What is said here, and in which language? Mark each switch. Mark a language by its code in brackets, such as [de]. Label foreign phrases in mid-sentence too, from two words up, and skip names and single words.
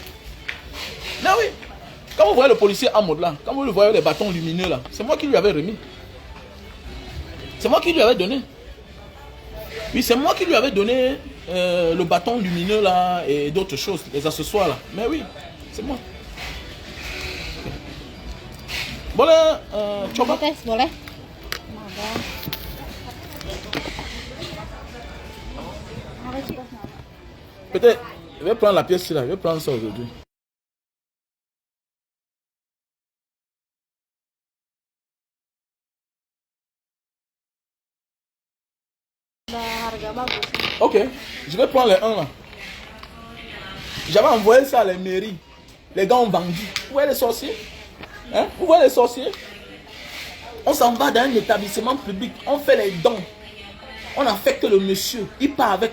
[fr] Mais oui, quand vous voyez le policier en mode là, quand vous le voyez les bâtons lumineux là, c'est moi qui lui avais remis. C'est moi qui lui avais donné. Oui, c'est moi qui lui avais donné le bâton lumineux là et d'autres choses, les accessoires là. Mais oui, c'est moi. [id] Boleh coba? Tes, boleh? Ada. Ada sih. [fr] Peut-être, je vais prendre la pièce là, je vais prendre ça aujourd'hui. [id] Ada harga bagus. [fr] Ok, je vais prendre les 1 là. J'avais envoyé ça à la mairie. Les gars ont vendu. Vous voyez les sorciers? Hein? Vous voyez les sorciers? On s'en va dans un établissement public. On fait les dons. On affecte le monsieur. Il part avec.